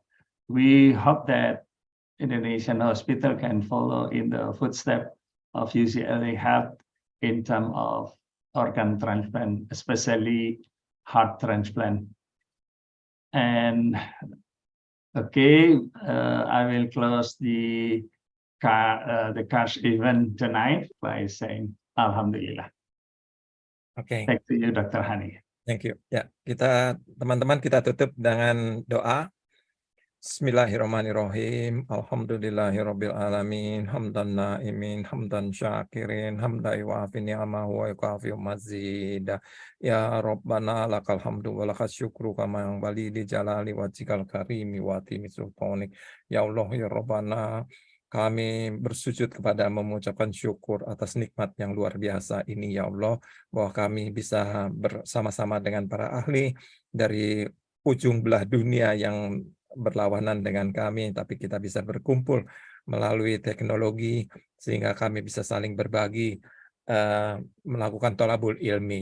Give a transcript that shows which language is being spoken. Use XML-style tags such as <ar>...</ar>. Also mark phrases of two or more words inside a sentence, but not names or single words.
<en>We hope that Indonesian hospital can follow in the footsteps of UCLA Health in terms of organ transplant, especially heart transplant. And okay, I will close the KARS event tonight by saying Alhamdulillah. Okay. Thank you, Dr. Hani. Thank you.</en> <id>Ya, teman-teman kita tutup dengan doa.</id> <ar>بسم الله الرحمن الرحيم الحمد لله رب العالمين. حمدا ناعمين حمدا شاكرين حمدا يوافي نعمه ويكافئ مزيده. يا ربنا لك الحمد ولك الشكر كما ينبغي لجلال وجهك الكريم وعظيم سلطانك. يا الله يا ربنا,</ar> <id>kami bersujud kepada mengucapkan syukur atas nikmat yang luar biasa ini</id> <ar>يا الله,</ar> <id>bahwa kami bisa bersama-sama dengan para ahli dari ujung belah dunia yang berlawanan dengan kami, tapi kita bisa berkumpul melalui teknologi sehingga kami bisa saling berbagi, melakukan</id> <ar>طلب العلم.</ar>